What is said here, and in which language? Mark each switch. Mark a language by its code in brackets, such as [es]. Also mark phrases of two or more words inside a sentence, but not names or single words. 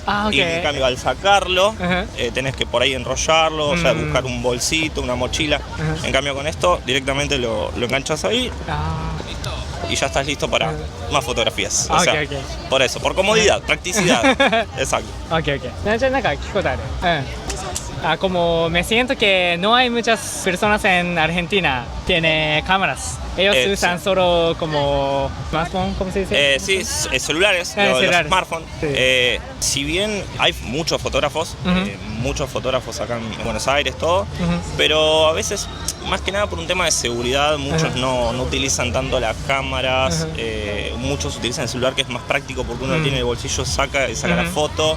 [es] Ah, ok. Y en cambio al sacarlo, Ajá. tenés que por ahí enrollarlo, o sea, buscar un bolsito, una mochila. En cambio con esto directamente lo enganchas ahí ah. y ya estás listo para más fotografías. Ah, O sea, ok, ok. por eso, por comodidad, practicidad. Exacto. Ok, ok. [ja] じゃあなんか聞くことある。 [es] como me siento que no hay muchas personas en Argentina tienen cámaras. Ellos usan sí. solo como smartphone, ¿cómo se dice? Sí, celulares, los celulares. smartphones. Sí. Si bien hay muchos fotógrafos acá en Buenos Aires, todo, pero a veces, más que nada por un tema de seguridad, muchos no utilizan tanto las cámaras, muchos utilizan el celular, que es más práctico porque uno tiene el bolsillo, saca la foto.